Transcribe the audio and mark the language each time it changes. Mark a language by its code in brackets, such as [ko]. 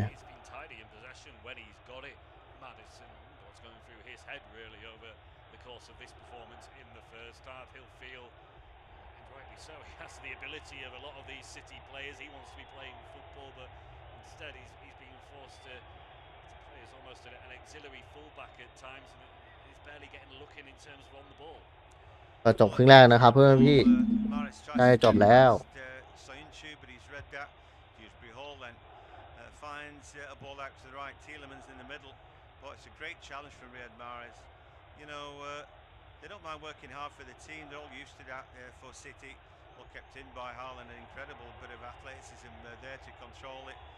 [en] He's been tidy in possession when he's got it. Madison, what's going through his head really over the course of this performance in the first half. He'll feel, and rightly so, he has the ability of a lot of these City players. He wants to be playing football, but instead he's being forced to play as almost an auxiliary fullback at times, and he's barely getting a look in terms of on the ball. [th] ก็จบครึ่งแรกนะครับเพื่อนพี่ใกล้จบแล้ว [en] Soyuncu, but he's read that. Dewsbury Hall then finds a ball out to the right. Tielemans in the middle, but it's a great challenge from Riyad Mahrez. You know, they don't mind working hard for the team. They're all used to that for City. All kept in by Haaland, an incredible bit of athleticism there to control it.